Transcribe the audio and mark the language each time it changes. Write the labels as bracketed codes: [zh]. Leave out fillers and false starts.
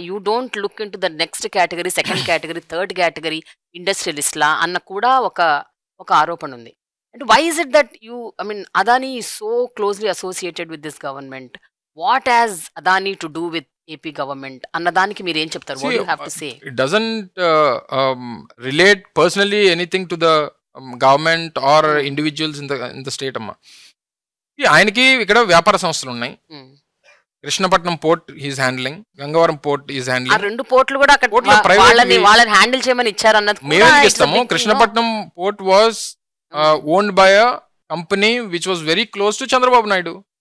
[en] you don't look into the next category, second category, third category ఇండస్ట్రియలిస్ట్లా [te] అన్న కూడా ఒక ఆరోపణ ఉంది. [en] And why is it that Adani is so closely associated with this government? What has Adani to do with AP government [te] అన్నదానికి మీరు ఏం చెప్తారు? [en] What do you have to say? It doesn't relate personally anything to the government or individuals in the state [te] అమ్మా. ఆయనకి ఇక్కడ వ్యాపార సంస్థలు ఉన్నాయి. [en] Krishnapatnam port is handling, Gangavaram port is handling. [te] ఆ రెండు పోర్ట్లు కూడా అక్కడ వాళ్ళని హ్యాండిల్ చేయమని ఇచ్చారు అన్నది మేము ఇస్తాము. [en] Krishnapatnam port was owned by a company which was very close to Chandrababu Naidu.